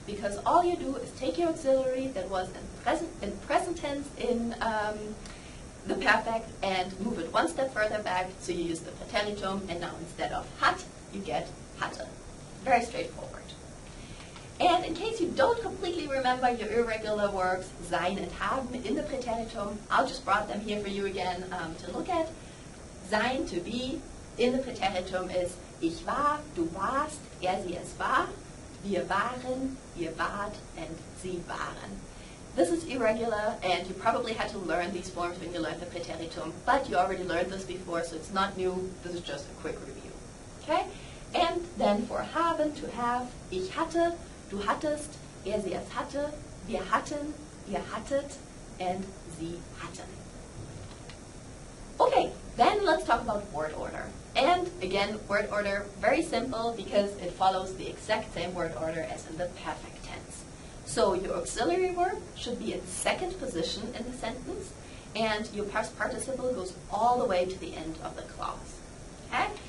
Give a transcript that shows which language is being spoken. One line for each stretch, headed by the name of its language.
English: Because all you do is take your auxiliary that was in present tense in the perfect and move it one step further back, so you use the Präteritum, and now instead of hat, you get hatte. Very straightforward. And in case you don't completely remember your irregular verbs, sein and haben, in the Präteritum, I'll just brought them here for you again to look at. Sein, to be, in the Präteritum is
German: ich war, du warst, sie, es war, wir waren, ihr wart,
English: and
German: sie waren.
English: This is irregular, and you probably had to learn these forms when you learned the Präteritum, but you already learned this before, so it's not new. This is just a quick review. Okay? And then for haben, to have,
German: ich hatte, du hattest, sie, es hatte, wir hatten, ihr hattet,
English: and
German: sie hatten.
English: Okay, then let's talk about word order. And again, word order, very simple because it follows the exact same word order as in the perfect tense. So your auxiliary verb should be in second position in the sentence, and your past participle goes all the way to the end of the clause. Okay?